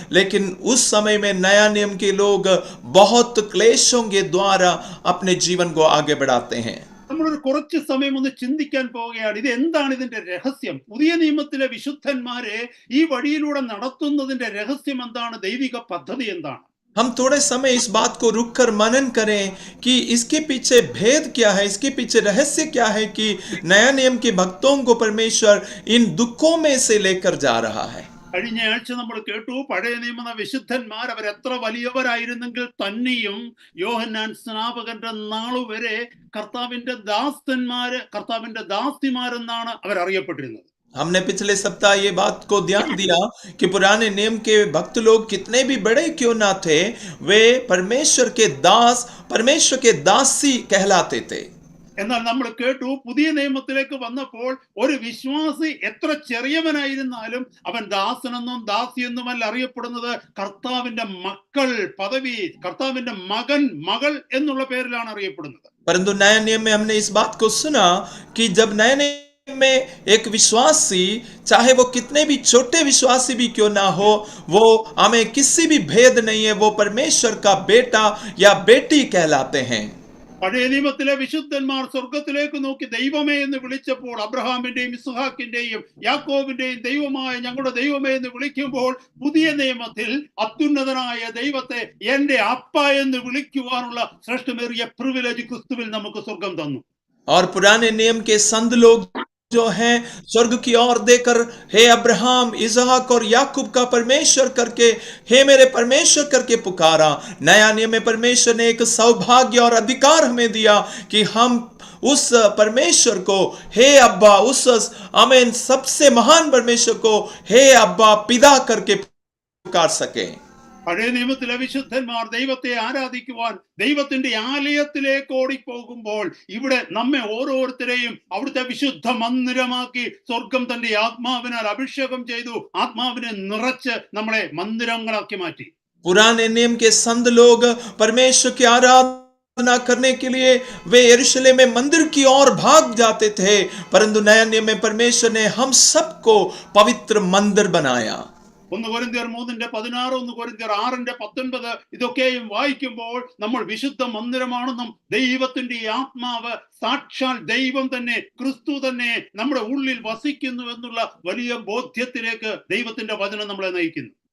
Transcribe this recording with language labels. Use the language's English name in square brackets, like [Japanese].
[Hindi] लेकिन उस समय में नया नियम के लोग बहुत क्लेशों के द्वारा अपने जीवन को आगे बढ़ाते हैं। [Malayalam] നമ്മളൊരു കുറച്ച് സമയം ഒന്ന് ചിന്തിക്കാൻ പോവുകയാണ്. ഇത് എന്താണ് ഇതിന്റെ രഹസ്യം? പുതിയ നിയമത്തിലെ വിശുദ്ധന്മാരെ ഈ വഴിയിലൂടെ നടത്തുന്നതിന്റെ രഹസ്യം എന്താണ്? ദൈവിക പദ്ധതി എന്താണ്? [Hindi] हम थोड़े समय इस बात को रुक कर मनन करें कि इसके पीछे भेद क्या है, इसके पीछे रहस्य क्या है कि नया नियम के भक्तों को परमेश्वर इन दुखों में से लेकर जा रहा है। [Malayalam] കഴിഞ്ഞ ആഴ്ച നമ്മൾ കേട്ടു, പഴയ നിയമ വിശുദ്ധന്മാർ അവരെത്ര വലിയവരായിരുന്നെങ്കിൽ തന്നെയും യോഹന്നാൻ സ്നാപകന്റെ നാളുവരെ കർത്താവിന്റെ ദാസന്മാര്, കർത്താവിന്റെ ദാസിമാരെന്നാണ് അവരറിയപ്പെട്ടിരുന്നത്. [Hindi] हमने पिछले सप्ताह ये बात को ध्यान दिया कि पुराने नियम के भक्त लोग कितने भी बड़े क्यों ना थे, वे परमेश्वर के दास, परमेश्वर के दासी कहलाते थे। [Malayalam] എന്നാൽ നമ്മൾ കേട്ടു, പുതിയ നിയമത്തിലേക്ക് വന്നപ്പോൾ ഒരു വിശ്വാസി എത്ര ചെറിയവനായിരുന്നാലും അവൻ ദാസനെന്നും ദാസിയെന്നുമല്ല അറിയപ്പെടുന്നത്. കർത്താവിന്റെ മക്കൾ പദവി, കർത്താവിന്റെ മകൻ, മകൾ എന്നുള്ള പേരിലാണ് അറിയപ്പെടുന്നത്. [Hindi] परंतु नया नियम में हमने इस बात को सुना कि जब नए नियम में एक विश्वासी, चाहे वो कितने भी छोटे विश्वासी भी क्यों ना हो, वो हमें किसी भी भेद नहीं है, वो परमेश्वर का बेटा या बेटी कहलाते हैं। [Malayalam] പഴയ നിയമത്തിലെ വിശുദ്ധന്മാർ സ്വർഗത്തിലേക്ക് നോക്കി ദൈവമേ എന്ന് വിളിച്ചപ്പോൾ, അബ്രഹാമിന്റെയും ഇസ്ഹാക്കിന്റെയും യാക്കോബിന്റെയും ദൈവമായ ഞങ്ങളുടെ ദൈവമേ എന്ന് വിളിക്കുമ്പോൾ, പുതിയ നിയമത്തിൽ അത്യുന്നതനായ ദൈവത്തെ എന്റെ അപ്പ എന്ന് വിളിക്കുവാനുള്ള ശ്രേഷ്ഠമേറിയ പ്രിവിലേജ് ക്രിസ്തുവിൽ നമുക്ക് സ്വർഗം തന്നു. [Hindi] और पुराने नियम के संत लोग जो हैं स्वर्ग की ओर देकर हे अब्राहम, इसहाक और याकूब का परमेश्वर करके, हे मेरे परमेश्वर करके पुकारा। नया नियम में परमेश्वर ने एक सौभाग्य और अधिकार हमें दिया कि हम उस परमेश्वर को हे अब्बा, उस आमीन सबसे महान परमेश्वर को हे अब्बा पिता करके पुकार सके। [Malayalam] പഴയ നിയമത്തിലെ വിശുദ്ധന്മാർ ദൈവത്തെ ആരാധിക്കുവാൻ ദൈവത്തിന്റെ ആലയത്തിലേക്ക് ഓടിപ്പോകുമ്പോൾ, ഇവിടെ നമ്മെ ഓരോരുത്തരെയും അവിടുത്തെ വിശുദ്ധ മന്ദിരമാക്കി സ്വർഗം തന്റെ ആത്മാവിനാൽ അഭിഷേകം ചെയ്തു, ആത്മാവിനെ നിറച്ച് നമ്മളെ മന്ദിരങ്ങളാക്കി മാറ്റി. [Hindi] पुराने नियम के संत लोग परमेश्वर की आराधना करने के लिए वे यरूशलेम में मंदिर की ओर भाग जाते थे, परंतु नया नियम में परमेश्वर ने हम सबको पवित्र मंदिर बनाया। [Malayalam] 1 കൊരിന്ത്യർ 3:16, 1 കൊരിന്ത്യർ 6:19 ഇതൊക്കെയും വായിക്കുമ്പോൾ നമ്മൾ വിശുദ്ധ മന്ദിരമാണെന്നും ദൈവത്തിന്റെ ആത്മാവ്, സാക്ഷാൽ ദൈവം തന്നെ, ക്രിസ്തു തന്നെ നമ്മുടെ ഉള്ളിൽ വസിക്കുന്നു എന്നുള്ള വലിയ ബോധ്യത്തിലേക്ക് ദൈവത്തിന്റെ വചനം നമ്മളെ നയിക്കുന്നു.